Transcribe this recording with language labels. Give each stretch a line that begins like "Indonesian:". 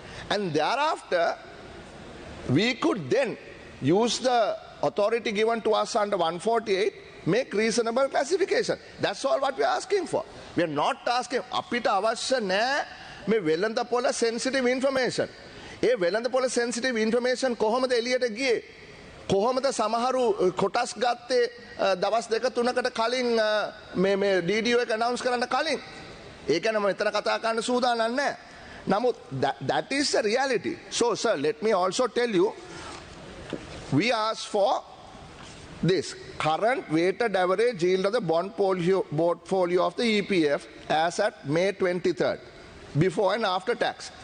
English: And thereafter, we could then use the authority given to us under 148, make reasonable classification. That's all what we are asking for. We are not asking,
Sinhala: අපිට අවශ්‍ය නෑ මේ වෙළඳපොළ sensitive information. ඒ වෙළඳපොළ sensitive information කොහොමද එළියට ගියේ? කොහොමද සමහරු කොටස් ගත්තේ දවස් දෙක තුනකට කලින් මේ DDO එක announce කරන්න කලින්? ඒක නම් මෙතන කතා කරන්න සූදානම් නෑ.
English: නමුත් that is the reality. So sir, let me also tell you, we asked for this current weighted average yield of the bond portfolio of the EPF as at May 23rd, before and after tax.